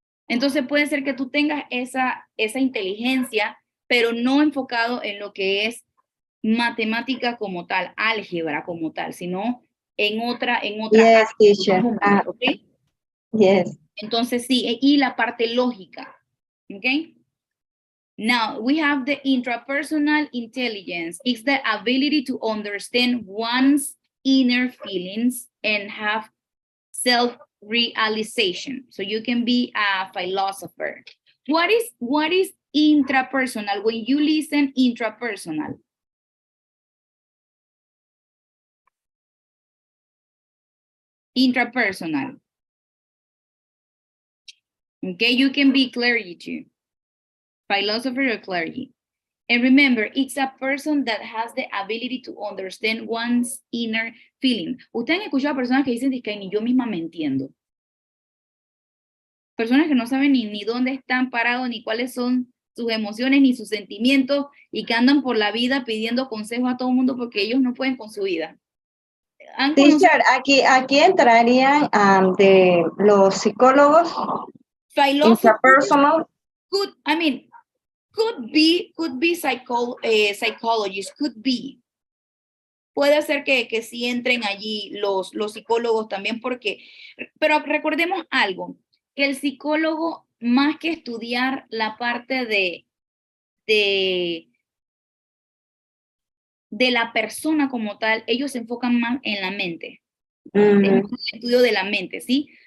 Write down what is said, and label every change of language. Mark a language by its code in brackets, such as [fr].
[es] Entonces puede ser que tú tengas esa inteligencia, pero no enfocado en lo que es matemática como tal, álgebra como tal, sino en otra. [en] Yes, teacher. ¿Okay? Yes. [es] Entonces sí, y la parte lógica, ¿ok? [en] Now we have the intrapersonal intelligence. It's the ability to understand one's inner feelings and have self-realization. So you can be a philosopher. What is intrapersonal? When you listen intrapersonal. Intrapersonal. Okay, you can be clergy too. Philosopher or clergy. And remember, it's a person that has the ability to understand one's inner feeling. [es] Ustedes han escuchado a personas que dicen que ni yo misma me entiendo. Personas que no saben ni dónde están parados, ni cuáles son sus emociones, ni sus sentimientos, y que andan por la vida pidiendo consejos a todo el mundo porque ellos no pueden con su vida. Teacher, aquí entrarían de los psicólogos. [en] Interpersonal. Could be psychologists, could be. [es] Puede ser que sí entren allí los psicólogos también, pero recordemos algo, que el psicólogo, más que estudiar la parte de la persona como tal, ellos se enfocan más en la mente, en el estudio de la mente, ¿sí?